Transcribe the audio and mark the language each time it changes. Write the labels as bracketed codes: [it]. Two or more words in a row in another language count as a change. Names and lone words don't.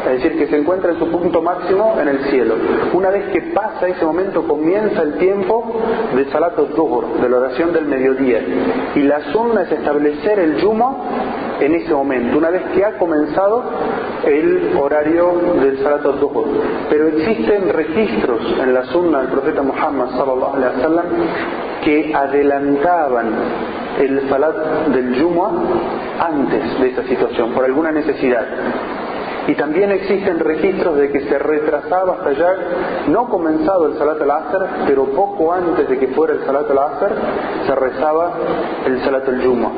[es] es decir, que se encuentra en su punto máximo en el cielo. Una vez que pasa ese momento, comienza el tiempo de [ar] صلاة الظهر, [es] de la oración del mediodía, y la sunna es establecer el Yuma en ese momento, una vez que ha comenzado el horario del [ar] صلاة الظهر. [es] Pero existen registros en la sunna del profeta Muhammad [ar] صلى الله عليه وسلم [es] que adelantaban el Salat del Yuma antes de esa situación, por alguna necesidad. Y también existen registros de que se retrasaba hasta ya, no comenzado el [ar] صلاة العصر, [es] pero poco antes de que fuera el [ar] صلاة العصر, [es] se rezaba el [ar] صلاة الجمعة.